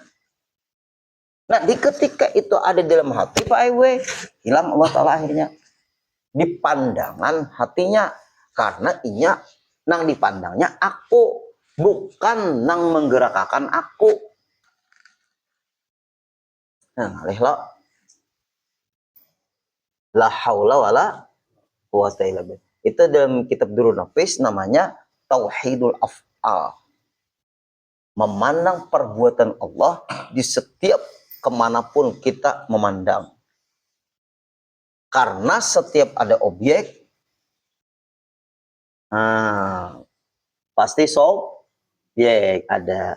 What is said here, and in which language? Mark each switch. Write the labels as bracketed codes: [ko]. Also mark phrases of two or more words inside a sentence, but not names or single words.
[id] Nah, di ketika itu ada dalam hati Pak Ewe, hilang Allah Ta'ala akhirnya. Di pandangan hatinya. [bjn] Karena inya nang dipandangnya aku. Bukan nang menggerakkan aku. Nah, [ar] لا حول ولا قوة إلا بالله. [id] Itu dalam kitab Durrun Nafis namanya Tauhidul Af'al. Memandang perbuatan Allah di setiap kemanapun kita memandang. Karena setiap ada objek, pasti subjek ada.